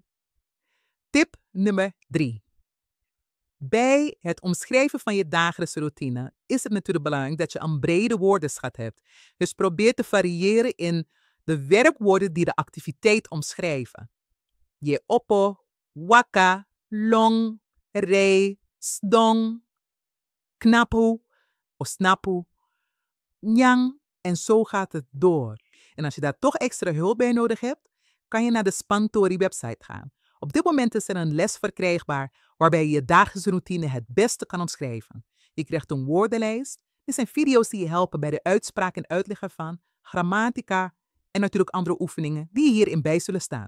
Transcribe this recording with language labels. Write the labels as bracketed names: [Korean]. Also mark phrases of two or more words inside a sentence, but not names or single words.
[Dutch] Tip nummer 3. Bij het omschrijven van je dagelijkse routine is het natuurlijk belangrijk dat je een brede woordenschat hebt. Dus probeer te variëren in de werkwoorden die de activiteit omschrijven. Je oppo, [Sranan Tongo] waka, long, rei, stong, knapu of snapu, [Dutch] nyang en zo gaat het door. En als je daar toch extra hulp bij nodig hebt, kan je naar de Spangtori website gaan. Op dit moment is er een les verkrijgbaar waarbij je je dagelijkse routine het beste kan omschrijven. Je krijgt een woordenlijst. Dit zijn video's die je helpen bij de uitspraak en uitleg ervan, grammatica en natuurlijk andere oefeningen die hierin bij zullen staan.